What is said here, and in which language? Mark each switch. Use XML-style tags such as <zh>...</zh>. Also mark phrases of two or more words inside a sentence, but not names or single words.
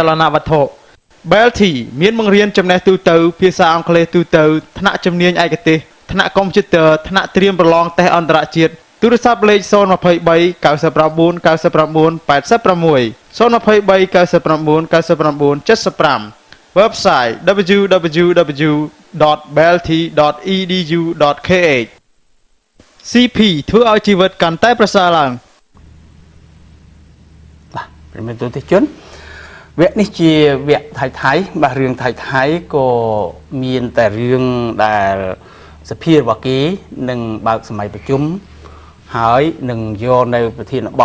<km>លនវត្ថុ Belty មានបង្រៀនចំណេះទូទៅភាសាអង់គ្លេសទូទៅថ្នាក់ជំនាញឯកទេសថ្នាក់កុំព្យូទ័រថ្នាក់ត្រៀមប្រឡងតេស្តអន្តរជាតិទូរស័ព្ទលេខ 023 99 99 86 023 99 99 75 Website www.belty.edu.kh CP ធ្វើឲ្យជីវិតកាន់តែប្រសើរឡើង ប្រិមត្តទស្សនិកជនវគ្គនេះជាវគ្គថៃបាទរឿងថៃក៏មានតែរឿងដែលសភារបស់គេនឹងបើកសម័យប្រជុំហើយនឹងយកនៅប្រធានប</km>